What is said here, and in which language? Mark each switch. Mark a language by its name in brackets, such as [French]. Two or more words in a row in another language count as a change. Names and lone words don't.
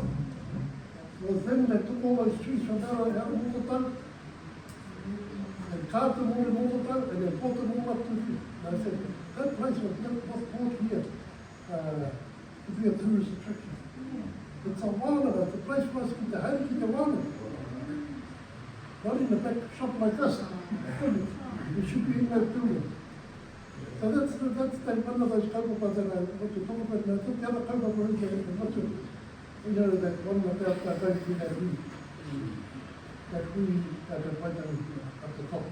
[English] It was them that took all those trees from out of Mokotan and carved them all in Mokotan and then brought them all up to here. And I said, that place was brought here to be a tourist attraction. It's a wānanga, it's a place for us to get the [Māori] haiki te wānanga. [English] Not in the back shop like us. We should be in that building. So that's one of those kaupapa that I want to talk about. And I think the other kaupapa is that that one about that we have that we have right down at the top.